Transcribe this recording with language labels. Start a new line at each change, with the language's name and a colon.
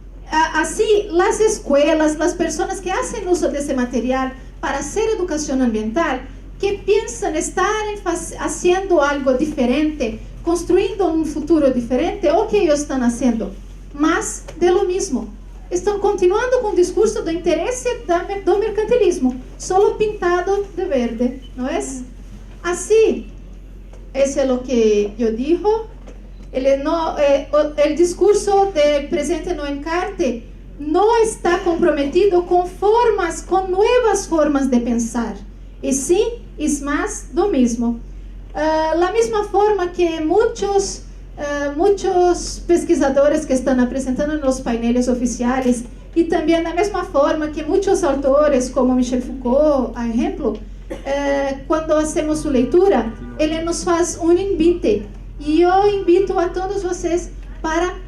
Spanish: Así, las escuelas, las personas que hacen uso de ese material para hacer educación ambiental, que piensan estar haciendo algo diferente, construyendo un futuro diferente, o que ellos están haciendo más de lo mismo.
Portuguese: Estão continuando com o discurso do interesse do mercantilismo, solo pintado de verde, não é? Assim, esse é o que eu digo. O discurso presente no encarte não está comprometido com novas formas de pensar, e sim, é mais do mesmo.
Spanish: La mesma forma que
Portuguese: muitos pesquisadores
Spanish: que están apresentando en los paneles oficiales, y también de la misma forma que muchos autores como Michel Foucault, a ejemplo, cuando hacemos su lectura, él nos hace un invite, y yo invito a todos ustedes para